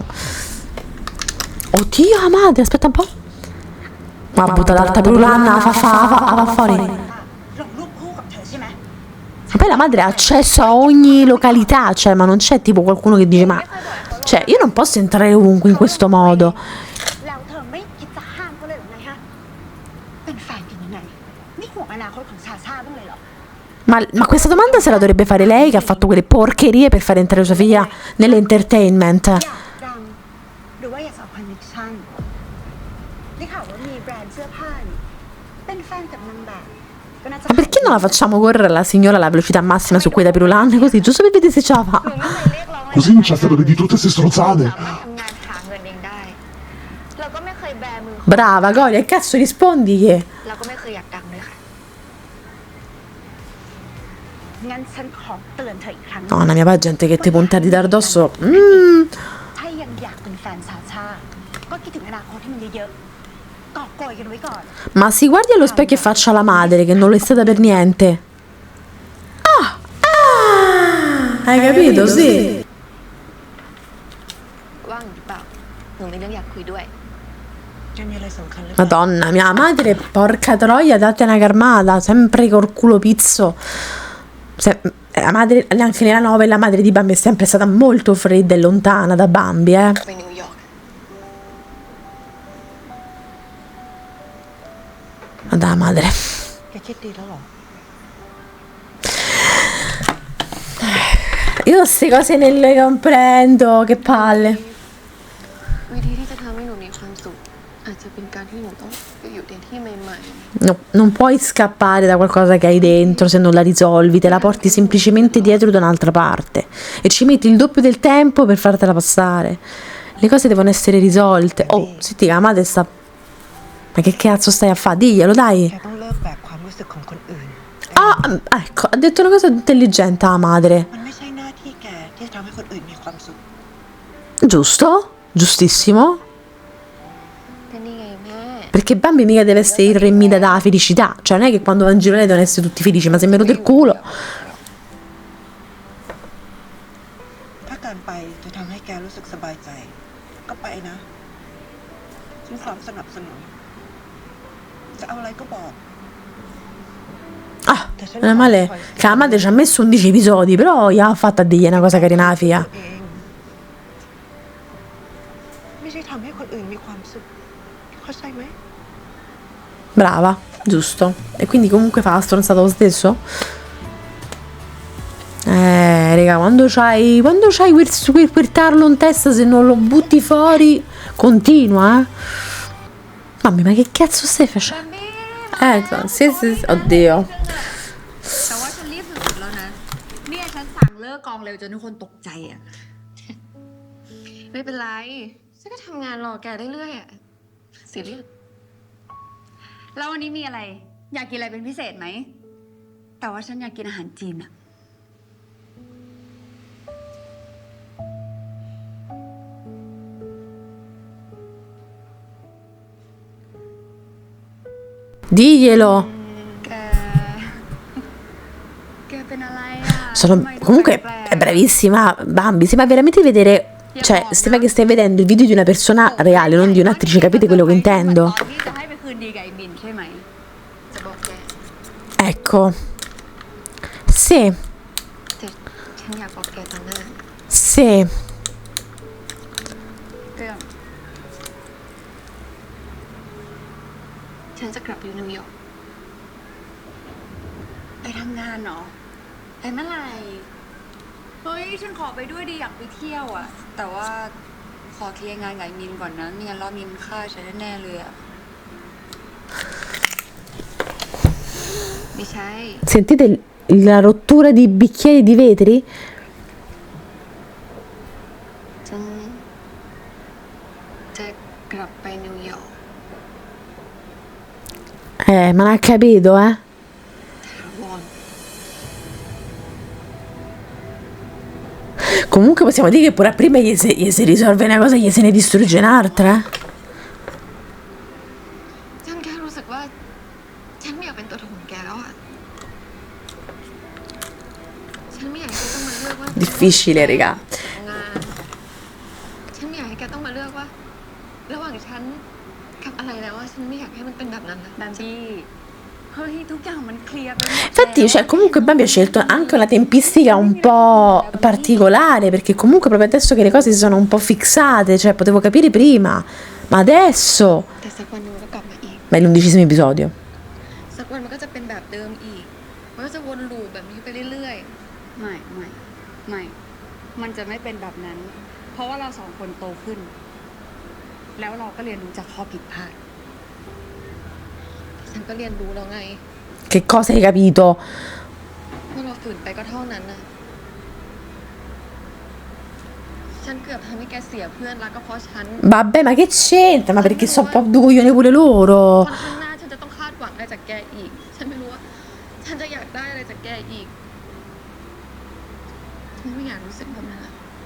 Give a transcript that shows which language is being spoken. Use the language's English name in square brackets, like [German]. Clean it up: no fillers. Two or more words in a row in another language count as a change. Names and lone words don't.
[Italian] Oddio, la madre, aspetta un po'. Ma butta l'alta per l'anna, fa fuori. [Thai] ลงรูป [Italian] Ma poi la madre ha accesso a ogni località, cioè, ma non c'è tipo qualcuno che dice, ma... Cioè, io non posso entrare ovunque in questo modo. [Thai] แล้วเธอไม่คิดจะห้ามเขาเลยหรือไงฮะ เป็นแฟนกันยังไงไม่ห่วงอนาคตของชาชาบ้างเลยเหรอ [Italian] Ma questa domanda se la dovrebbe fare lei che ha fatto quelle porcherie per far entrare sua figlia nell'entertainment. [Thai] อยากดังหรือว่าอยากจะเอาคอนเนคชั่นได้ข่าวว่ามีแบรนด์เสื้อผ้านี่เป็นแฟนกับนางแบบก็น่าจะ [Italian] Ma perché non la facciamo correre la signora alla velocità massima su quei tapirulan? Così, giusto per vedere se ce la fa. Così non c'è stato di tutte queste stronzate. [Thai] สามารถทำงานหาเงินเองได้ เราก็ไม่เคยแบมือ [Italian] Brava, Gloria, che cazzo rispondi che... [Thai] เราก็ไม่เคยอยากดังด้วยค่ะ งั้นฉันขอเตือนเธออีกครั้ง [Italian] Donna mia, poi gente che ti punta a ridare addosso. [Thai] ถ้ายังอยากเป็นแฟนชาชาก็คิดถึงอนาคตที่มันเยอะๆกอบโกยกันไว้ก่อน [Italian] Ma si guardi allo specchio e faccia la madre, che non lo è stata per niente. Hai capito? Sì. [Thai] ว่างหรือเปล่า หนูมีเรื่องอยากคุยด้วย จะมีอะไรสำคัญหรือเปล่า [Italian] Madonna, mia madre, porca troia, date una carmata, sempre col culo pizzo. La madre, anche nella novella, la madre di Bambi è sempre stata molto fredda e lontana da Bambi, [Thai] ไปนิวยอร์ก [Italian] Ma da madre. [Thai] แกคิดดีแล้วเหรอ [Italian] Io queste cose non le comprendo, che palle. [Thai] วิธีที่จะทำให้หนูมีความสุข อาจจะเป็นการที่หนูต้องไปอยู่ในที่ใหม่ [Italian] No, non puoi scappare da qualcosa che hai dentro se non la risolvi, te la porti semplicemente dietro da un'altra parte e ci metti il doppio del tempo per fartela passare. Le cose devono essere risolte. Oh, senti, la madre sta... Ma che cazzo stai a fare? Diglielo, dai. [Thai] แกต้องเลิกแบกความรู้สึกของคนอื่น [Italian] Ah, ecco, ha detto una cosa intelligente la madre. [Thai] มันไม่ใช่หน้าที่แกที่จะทำให้คนอื่นมีความสุข [Italian] Giusto? Giustissimo. [Thai] ๆก็นี่ไงแม่ [Italian] Perché Bambi mica deve essere il re Mida della felicità. Cioè, non è che quando va in giro lei devono essere tutti felici, ma se mi rode il culo. [Thai] ถ้าการไปจะทำให้แกรู้สึกสบายใจ ก็ไปนะ ฉันพร้อมสนับสนุน จะเอาอะไรก็บอก [Italian] Ah, non è male che la madre ci ha messo 11 episodi, però gli ha fatto a dirgli una cosa carina alla figlia. [Thai] เองไม่ใช่ทำให้คนอื่นมีความสุข เข้าใจไหม [Italian] Brava, giusto. E quindi comunque fa la stronzata lo stesso? Raga, quando c'hai quel tarlo in testa, se non lo butti fuori, continua, eh. Mamma, ma che cazzo stai facendo? Ecco, sì, oddio. [Thai] แต่ว่าฉันรีบสุดๆแล้วนะ เนี่ยฉันสั่งเลิกกองเร็วจนทุกคนตกใจอ่ะ ไม่เป็นไรฉันก็ทำงานรอแกเรื่อยๆอ่ะซีเรียส แล้ววันนี้มีอะไร อยากกินอะไรเป็นพิเศษไหม แต่ว่าฉันอยากกินอาหารจีนอ่ะ [Italian] Diglielo. [Thai] แกเป็นอะไรอ่ะ [Italian] Comunque è bravissima Bambi, sembra veramente vedere, cioè sembra che stai vedendo il video di una persona reale, non di un'attrice, capite quello che intendo? [Thai] ตอนที่จะให้ไปคืนดีกับไอ้มินใช่ไหม จะบอกแก [Italian] Ecco. Sì, [Thai] แต่ฉันอยากบอกแกตอนหน้า [Italian] sì. [Thai] เรื่อง ฉันจะกลับไปนิวยอร์ก ไปทำงานเหรอ ไปเมื่อไหร่ เฮ้ย ฉันขอไปด้วยดิอยากไปเที่ยวอ่ะ แต่ว่าขอเคลียร์งานกับไอ้มินก่อนนะไม่งั้นรอบมินฆ่าฉันแน่ๆเลยอ่ะ ไม่ใช่ [Italian] Sentite la rottura di bicchieri di vetri? [Thai] ฉันจะกลับไปนิวยอร์ก [Italian] Ma non ha capito, eh? [Thai] ถาวร [Italian] Comunque possiamo dire che pure a prima gli si risolve una cosa, gli se ne distrugge un'altra, eh? [Thai] ฉันแค่รู้สึกว่า ฉันไม่อยากเป็นตัวถ่วงแกแล้วอ่ะ ฉันไม่อยากให้แกต้องมาเลือกว่า [Italian] Difficile, raga. [Thai] งาน ฉันไม่อยากให้แกต้องมาเลือกว่า ระหว่างฉันกับอะไรแล้วว่าฉันไม่อยากให้มันเป็นแบบนั้นนะ แบมบี้ คเฮ้ยทุกอย่างมันเคลียร์ไปหมด [Italian] Infatti, cioè, comunque Bambi ha scelto anche una tempistica un po' particolare, perché comunque proprio adesso che le cose si sono un po' fissate, cioè potevo capire prima, ma adesso... [Thai] แต่สักวันหนึงมันก็กลับมาอีก [Italian] Ma è l'11° episodio. [Thai] สักวันมันก็จะเป็นแบบเดิมอีก มันก็จะวนลูปแบบนี้ไปเรื่อย ไม่มันจะไม่เป็นแบบนั้น เพราะว่าเราสองคนโตขึ้น แล้วเราก็เรียนรู้จากข้อผิดพลาด ๆ ฉันก็เรียนรู้แล้วไง [Italian] Che cosa hai capito? [Thai] ว่าเราฝืนไปก็เท่านั้นน่ะ ฉันเกือบทำให้แกเสียเพื่อนรักก็เพราะฉัน [Italian] Vabbè, ma che c'entra? Ma perché sono un po' due coglioni pure loro. [Thai] วันข้างหน้าฉันจะต้องคาดหวังอะไรจากแกอีก ฉันไม่รู้ว่า ฉันจะอยากได้อะไรจากแกอีก ฉันไม่อยากรู้สึกแบบนั้นอะ